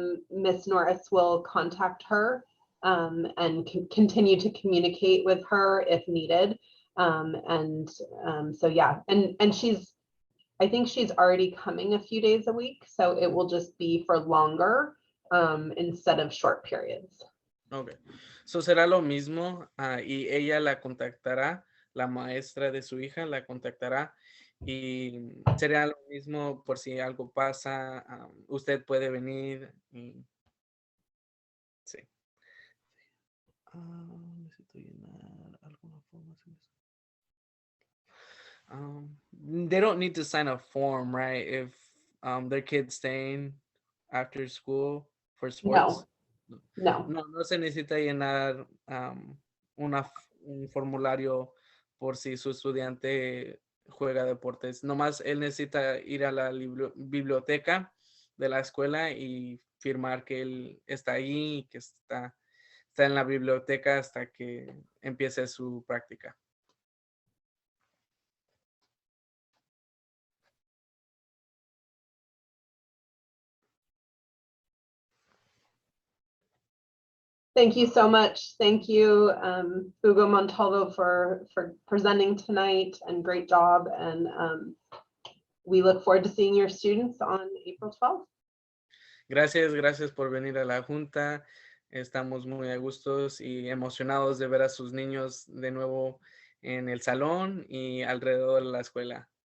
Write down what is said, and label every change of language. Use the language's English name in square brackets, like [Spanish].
[English] Miss Norris will contact her and continue to communicate with her if needed. So yeah, and I think she's already coming a few days a week, so it will just be for longer instead of short periods. [Spanish] Okay, so será lo mismo y ella la contactará, la maestra de su hija la contactará y será lo mismo por si algo pasa, usted puede venir y sí. Necesito llenar alguna forma. [English] They don't need to sign a form, right? If their kid's staying after school for sports. No. [Spanish] No se necesita llenar un formulario por si su estudiante juega deportes. Nomás él necesita ir a la biblioteca de la escuela y firmar que él está ahí y que está en la biblioteca hasta que empiece su práctica. [English] Thank you so much. Thank you, Hugo Montalvo, for presenting tonight, and great job. And we look forward to seeing your students on April 12th. [Spanish] Gracias por venir a la junta. Estamos muy a gustos y emocionados de ver a sus niños de nuevo en el salón y alrededor de la escuela.